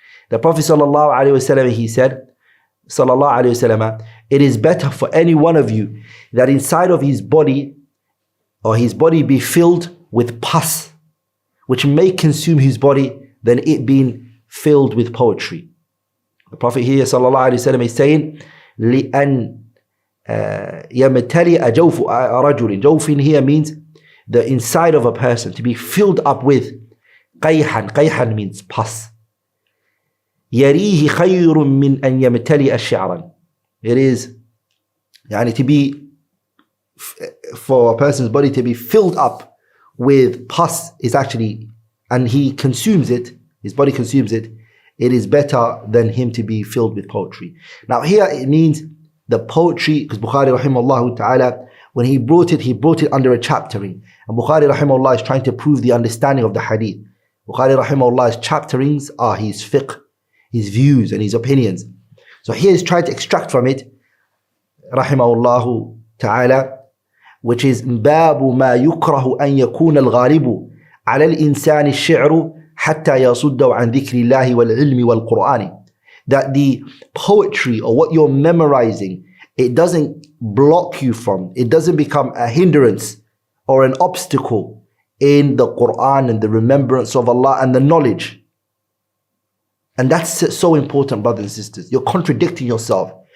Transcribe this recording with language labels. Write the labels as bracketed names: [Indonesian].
[English] The Prophet sallallahu alaihi wasallam, he said, sallallahu alaihi wasallam, it is better for any one of you that inside of his body, or his body be filled with pus, which may consume his body, than it being filled with poetry. The Prophet here sallallahu alaihi wasallam is saying, [Arabic] لِأَنْ يَمْتَلِئَ جَوْفُ رَجُلٍ. [English] Jawfin here means the inside of a person to be filled up with qayhan. Qayhan means pus. [Arabic] يريه خير من أن يمتلئ شعرا. [English] It is to be, for a person's body to be filled up with pus is actually, and he consumes it, his body consumes it, it is better than him to be filled with poetry. Now here it means the poetry, because Bukhari rahimahullah ta'ala, when he brought it under a chaptering. And Bukhari rahimahullah is trying to prove the understanding of the hadith. Bukhari rahimahullah's chapterings are his fiqh, his views and his opinions. So here he's trying to extract from it, rahimahullah ta'ala, which is [Arabic] باب ما يكره أن يكون الغالب على الإنسان الشعر حتى يصده عن ذكر الله والعلم والقرآن. [English] That the poetry or what you're memorizing, it doesn't block you from, it doesn't become a hindrance or an obstacle in the Quran and the remembrance of Allah and the knowledge. And that's so important, brothers and sisters. You're contradicting yourself.